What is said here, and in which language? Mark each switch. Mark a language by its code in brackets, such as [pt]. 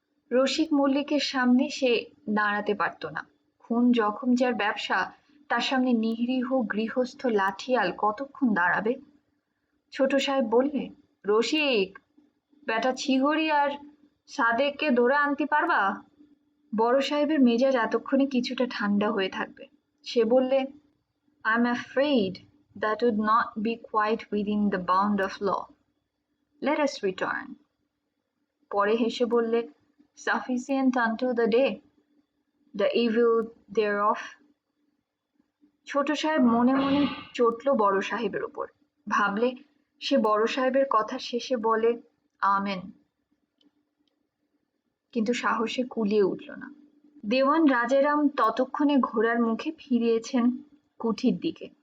[bn] রসিক মল্লিকের সামনে সে দাঁড়াতে পারত না। খুন জখম যার ব্যবসা, তার সামনে নিরীহ গৃহস্থ লাঠিয়াল কতক্ষণ দাঁড়াবে? ছোট সাহেব বললে, রসিক, বেটা ছিহরি আর সাদেককে ধরে আনতে পারবা? বড় সাহেবের মেজাজ এতক্ষণে কিছুটা ঠান্ডা হয়ে থাকবে। সে বললে, [en] I'm afraid that would not be quite within the bound of law. Let us return. [bn] পরে হেসে বললে, [en] sufficient unto the day, the evil thereof. [bn] ছোট সাহেব মনে মনে চটল বড় সাহেবের উপর। ভাবলে সে বড় সাহেবের কথা শেষে বলে আমেন, কিন্তু সাহসে কুলিয়ে উঠল না। দেওয়ান রাজারাম ততক্ষণে ঘোড়ার মুখে ফিরিয়েছেন কুঠির দিকে।